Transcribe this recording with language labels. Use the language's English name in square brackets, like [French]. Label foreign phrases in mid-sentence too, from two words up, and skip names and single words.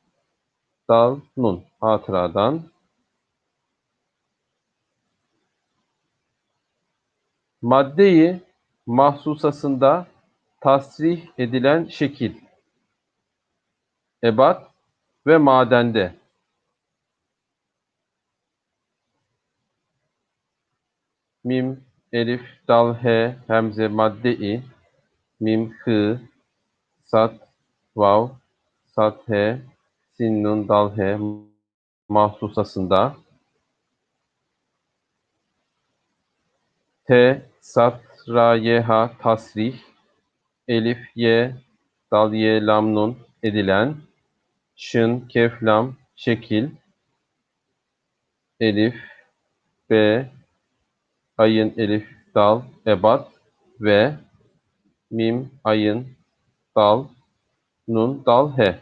[Turkish] Dal, Nun hatıradan Maddeyi mahsusasında tasrih edilen şekil, ebat ve madende. Mim, elif, dal, he, hemze, madde-i, mim, hı, sat, vav, sat, he, sin, nun, dal, he, mahsusasında. T, sat, ra, ye, ha, tasrih, elif, ye, dal, ye, lam, nun, edilen, şın, kef, lam, şekil, elif, b, ayın, elif, dal, ebat ve mim, ayın, dal, nun, dal, he.